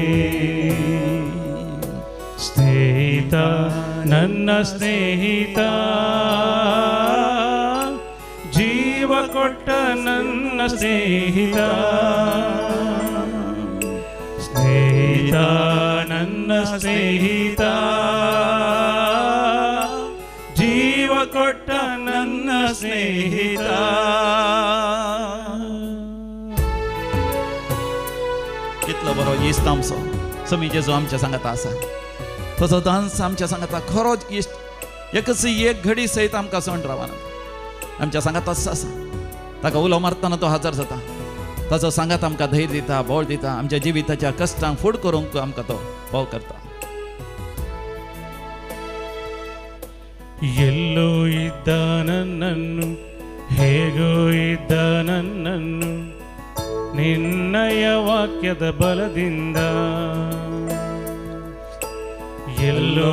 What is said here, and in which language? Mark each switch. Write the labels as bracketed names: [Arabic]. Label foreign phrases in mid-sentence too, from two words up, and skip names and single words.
[Kannada] ಸ್ನೇಹಿತ ನನ್ನ ಸ್ನೇಹಿತ, ಜೀವ ಕೊಟ್ಟ ನನ್ನ ಸ್ನೇಹಿತ, ಸ್ನೇಹಿತ ನನ್ನ ಸ್ನೇಹಿತ, ಜೀವ ಕೊಟ್ಟ ನನ್ನ ಸ್ನೇಹಿತ. [Konkani] कितलो बरो इश्ट आमचो समी जेजू आमच्या सांगात आसा. तसो दांस आमच्या सांगात खरोच इश्ट एकच एक घडी सयत आमकां सोंड रावना. आमच्या सांगातच आसा. ताका उलो मारतना तो हजर जाता. ताचो सांगात आमकां धैर्य दिता, बळ दिता. आमच्या जिविताच्या कश्टांक फूड करूंक आमकां तो भोव करता. [Kannada] ಎಲ್ಲೋ ಇದ್ದ ನನ್ನನ್ನು, ಹೇಗೋ ಇದ್ದ ನನ್ನನ್ನು, ನಿನ್ನಯ ವಾಕ್ಯದ ಬಲದಿಂದ. ಎಲ್ಲೋ